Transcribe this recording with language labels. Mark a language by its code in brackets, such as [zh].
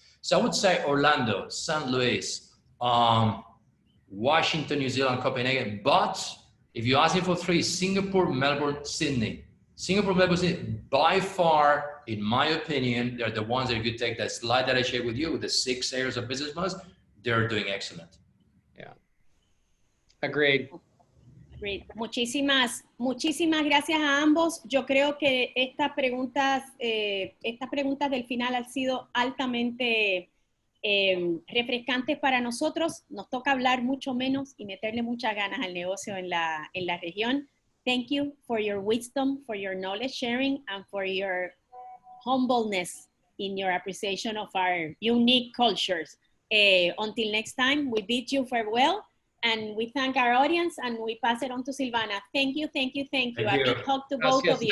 [en] So I would say Orlando, San Luis, Washington, New Zealand, Copenhagen. But if you ask me for three, Singapore, Melbourne, Sydney. Singapore, Melbourne, Sydney, by far, in my opinion, they're the ones that if you take that slide that I shared with you with the 6 areas of business models, they're doing excellent. Yeah. Agreed. Great. [es] Muchísimas gracias a ambos. Yo creo que estas preguntas del final han sido altamente refrescantes para nosotros. Nos toca hablar mucho menos y meterle muchas ganas al negocio en la región. [en] Thank you for your wisdom, for your knowledge sharing, and for your humbleness in your appreciation of our unique cultures. Until next time, we bid you farewell. And we thank our audience and we pass it on to Silvana. Thank you, thank you, thank you. A big hug to both of you.